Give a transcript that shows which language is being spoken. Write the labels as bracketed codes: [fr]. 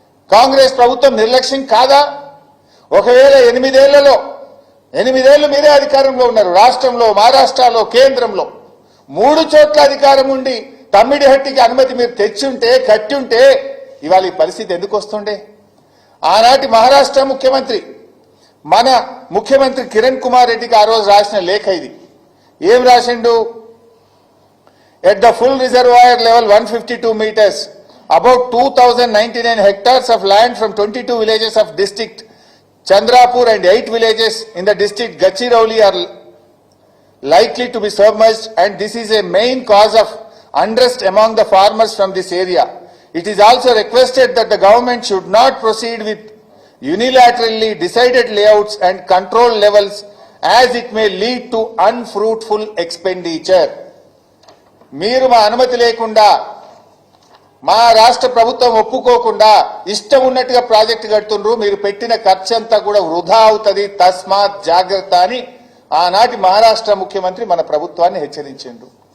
[te] కాంగ్రెస్ ప్రభుత్వం నిర్లక్ష్యం కాదా? ఒకవేళ 8 ఏళ్లలో 8 ఏళ్లు మీరే అధికారంలో ఉన్నారు, రాష్ట్రంలో, మహారాష్ట్రలో, కేంద్రంలో 3 చోట్ల అధికారం ఉండి తమ్మిడిహట్టికి అనుమతి మీరు తెచ్చుంటే, కట్టుంటే ఇవాళ ఈ పరిస్థితి ఎందుకు వస్తుండే? ఆనాటి మహారాష్ట్ర ముఖ్యమంత్రి, మన ముఖ్యమంత్రి కిరణ్ కుమార్ రెడ్డికి ఆ రోజు రాసిన లేఖ ఇది. ఏం రాసిండు? [en] ఎట్ ద ఫుల్ రిజర్వాయర్ లెవెల్ 152 meters, about 2099 hectares of land from 22 villages of district Chandrapur and 8 villages in the district Gachirauli are likely to be submerged, and this is a main cause of unrest among the farmers from this area. It is also requested that the government should not proceed with unilaterally decided layouts and control levels, as it may lead to unfruitful expenditure. [te] మీరు మా అనుమతి లేకుండా, మా రాష్ట్ర ప్రభుత్వం ఒప్పుకోకుండా ఇష్టం ఉన్నట్టుగా ప్రాజెక్టు కడుతుండ్రు, మీరు పెట్టిన ఖర్చంతా కూడా వృధా అవుతుంది, తస్మాత్ జాగ్రత్త అని ఆనాటి మహారాష్ట్ర ముఖ్యమంత్రి మన ప్రభుత్వాన్ని హెచ్చరించిండ్రు.